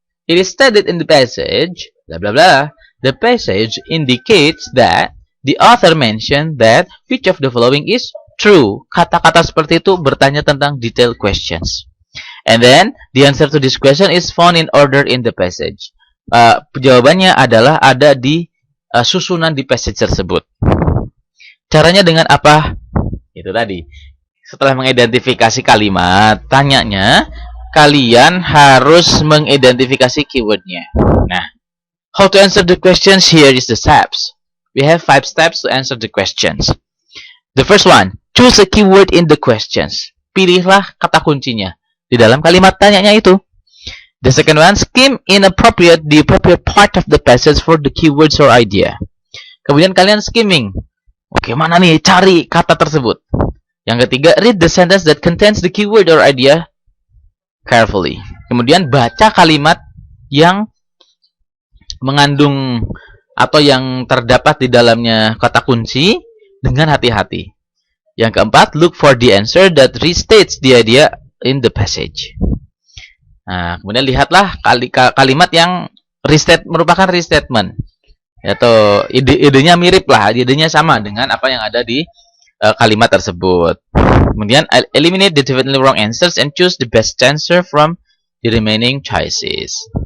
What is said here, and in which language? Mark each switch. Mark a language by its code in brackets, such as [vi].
[en] It is stated in the passage, bla bla bla. The passage indicates that the author mentioned that which of the following is true. [id] Kata-kata seperti itu bertanya tentang detailed questions. [en] And then the answer to this question is found in order in the passage. [id] Jawabannya adalah ada di susunan di passage tersebut. Caranya dengan apa? Itu tadi. Setelah mengidentifikasi kalimat, tanyanya, kalian harus mengidentifikasi keywordnya. [en] Nah, how to answer the questions? Here is the steps. We have 5 steps to answer the questions. The first one, choose a keyword in the questions. [id] Pilihlah kata kuncinya di dalam kalimat tanyanya itu. [en] The second one, skim the appropriate part of the passage for the keywords or idea. [id] Kemudian kalian skimming. Oke, mana nih? Cari kata tersebut. Yang ketiga, [en] read the sentence that contains the keyword or idea carefully. [id] Kemudian baca kalimat yang mengandung atau yang terdapat di dalamnya kata kunci dengan hati-hati. Yang keempat, [en] look for the answer that restates the idea in the passage. [id] Nah, kemudian lihatlah kalimat yang merupakan restatement. Atau idenya mirip lah, idenya sama dengan apa yang ada di kalimat tersebut. [en] Kemudian eliminate the definitely wrong answers and choose the best answer from the remaining choices.